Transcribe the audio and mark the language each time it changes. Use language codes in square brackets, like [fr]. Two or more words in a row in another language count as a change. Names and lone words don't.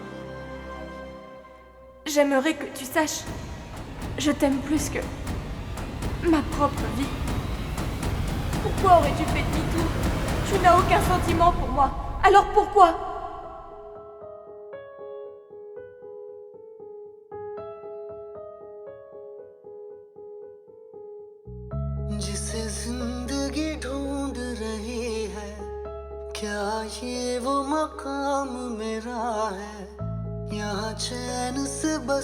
[fr] J'aimerais que tu saches. Je t'aime plus que ma propre vie. Pourquoi aurais-tu fait demi-tour? Tu n'as aucun sentiment pour moi. Alors pourquoi? [hi] जिसे जिंदगी ढूंढ रही है क्या ये वो मकाम मेरा है यहाँ चैन से बस